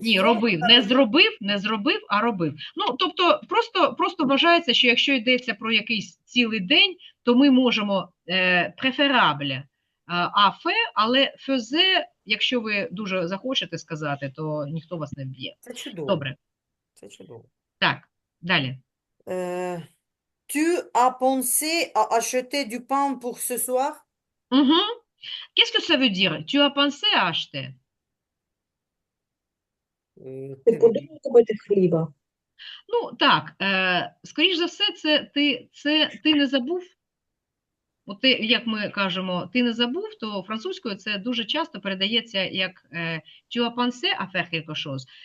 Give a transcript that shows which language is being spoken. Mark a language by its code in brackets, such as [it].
[uk] Ні, робив, не зробив, а робив. Ну, тобто, просто вважається, що якщо йдеться про якийсь цілий день, то ми можемо преферабле афе, але фезе, якщо ви дуже захочете сказати, то ніхто вас не вб'є. Це чудово. Добре. Це чудово. Так, далі. [fr] Tu as pensé à acheter du pain pour ce soir? Qu'est-ce que ça veut dire? Tu as pensé à acheter? [uk] Ти подумав купити хліба? Ну, так, скоріш за все, ти не забув От ти, як ми кажемо, ти не забув, то французькою це дуже часто передається як [fr] tu as pensé à faire quelque chose.